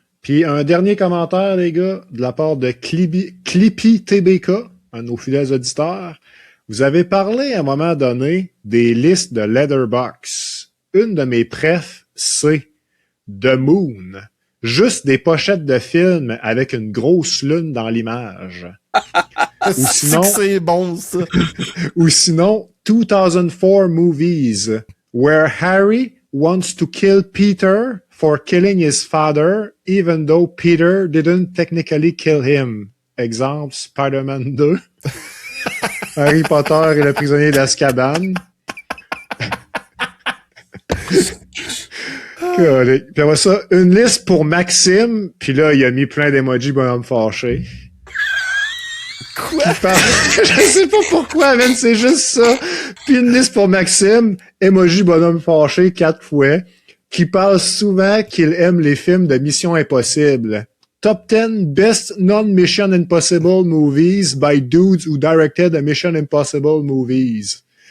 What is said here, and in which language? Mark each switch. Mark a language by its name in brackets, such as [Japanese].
[French] Puis un dernier commentaire, les gars, de la part de Clippy TBK, un de nos fidèles auditeurs. Vous avez parlé à un moment donné des listes de Letterboxd. Une de mes prefs, c'est The Moon. Juste des pochettes de films avec une grosse lune dans l'image. Ou sinon, c'est bon, ça. Ou sinon, [English] 2004 movies, where Harry wants to kill Peter for killing his father, even though Peter didn't technically kill him. [French] Exemple, Spider-Man 2. Harry Potter et le prisonnier d'Azkaban. Puis après ça, une liste pour Maxime. Puis là, il a mis plein d'emojis bonhomme fâché. Quoi? Je sais pas pourquoi, man, c'est juste ça. Puis une liste pour Maxime, emoji bonhomme fâché 4 fois, qui parle souvent qu'il aime les films de Mission Impossible. [English] Top 10 Best Non-Mission Impossible Movies by Dudes Who Directed the Mission Impossible Movies.